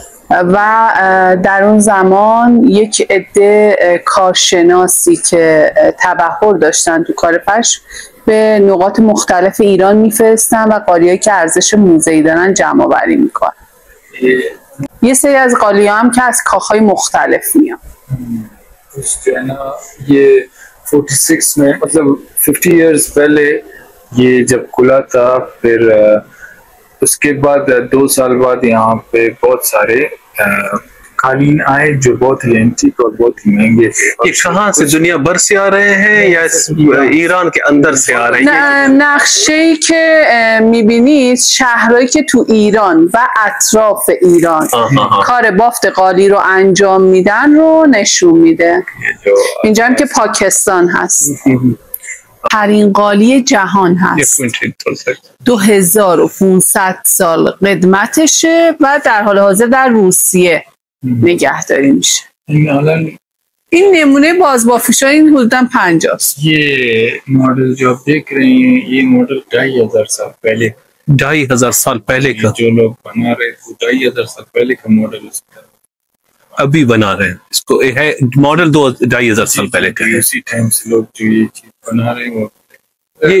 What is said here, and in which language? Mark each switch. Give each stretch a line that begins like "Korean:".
Persian: و در اون زمان یک عده کارشناسی که تبحر داشتن تو کار پشم به نقاط مختلف ایران میفرستن و قالیایی که ارزش موزه‌ای دارن جمع آوری میکنن. یه سری از قالی‌ها هم که از کاخهای مختلف میان.
Hindi: ये 46 में मतलब 50
English: years
Hindi: पहले ये जब खुला था, फिर उसके बाद 2 साल बाद यहाँ पे बहुत सारे कालीन आए जो बहुत ही एंटीक और बहुत ही महंगे थे। ये कहाँ से, दुनिया भर से आ रहे हैं या ایران के अंदर से आ रहे हैं?
Persian: نقشه‌ای که می‌بینید شهرهایی که تو ایران و اطراف ایران کار بافت قالی رو انجام میدن رو نشون میده. اینجا هم که پاکستان هست. ترین قالی جهان هست. 2500 سال قدمتشه و در حال حاضر در روسیه نگهداری میشه. این نمونه بازبافیش ها این حدوداً 50 است.
Hindi: ये मॉडल जो आप देख रहे हैं ये मॉडल 2500 साल पहले 2500 साल पहले का जो लोग बना रहे थे 2500 साल पहले का मॉडल अभी बना रहे हैं इसको। है मॉडल 2500 साल पहले का है। उसी टाइम से लोग जो ये चीज बना रहे हैं वो